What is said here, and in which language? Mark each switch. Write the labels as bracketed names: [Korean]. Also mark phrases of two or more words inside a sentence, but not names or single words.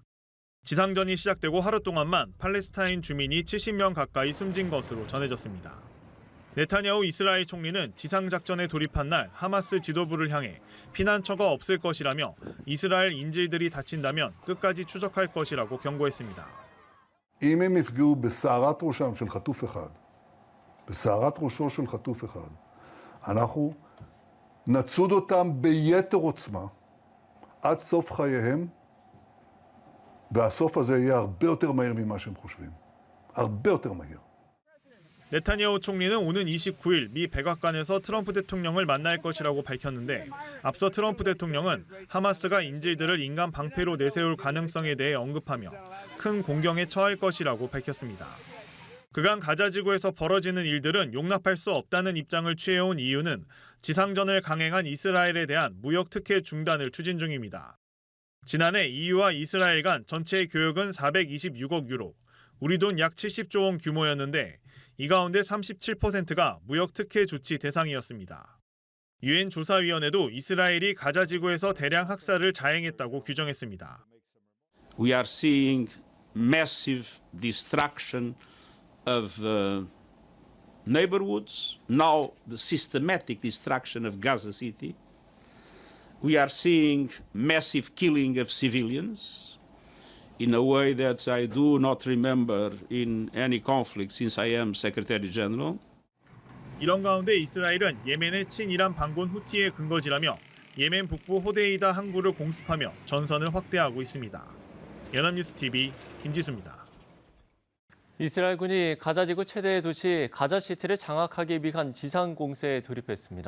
[Korean] 지상전이 시작되고 하루 동안만 팔레스타인 주민이 70명 가까이 숨진 것으로 전해졌습니다. 네타냐후 이스라엘 총리는 지상작전에 돌입한 날 하마스 지도부를 향해 피난처가 없을 것이라며 이스라엘 인질들이 다친다면 끝까지 추적할 것이라고 경고했습니다. [Hebrew] אם הם יפגעו בשערת ראשם של חטוף אחד, בשערת ראשו של חטוף אחד, אנחנו נצוד אותם ביתר עוצמה עד סוף חייהם, והסוף הזה יהיה הרבה יותר מהיר ממה שהם חושבים. הרבה יותר מהיר. [Korean] 네타냐후 총리는 오는 29일 미 백악관에서 트럼프 대통령을 만날 것이라고 밝혔는데 앞서 트럼프 대통령은 하마스가 인질들을 인간 방패로 내세울 가능성에 대해 언급하며 큰 공경에 처할 것이라고 밝혔습니다. 그간 가자지구에서 벌어지는 일들은 용납할 수 없다는 입장을 취해온 이유는 지상전을 강행한 이스라엘에 대한 무역 특혜 중단을 추진 중입니다. 지난해 EU와 이스라엘 간 전체 교역은 426억 유로, 우리 돈 약 70조 원 규모였는데 이 가운데 37%가 무역 특혜 조치 대상이었습니다. 유엔 조사위원회도 이스라엘이 가자지구에서 대량 학살을 자행했다고 규정했습니다. [English] We are seeing massive destruction of neighborhoods, now the systematic destruction of Gaza City. We are seeing massive killing of civilians in a way that I do not remember in any conflict since I am Secretary General. [Korean] 이런 가운데 이스라엘은 예멘의 친이란 반군 후티의 근거지라며 예멘 북부 호데이다 항구를 공습하며 전선을 확대하고 있습니다. 연합뉴스 TV 김지수입니다. 이스라엘군이 가자지구 최대 도시 가자시티를 장악하기 위한 지상 공세에 돌입했습니다.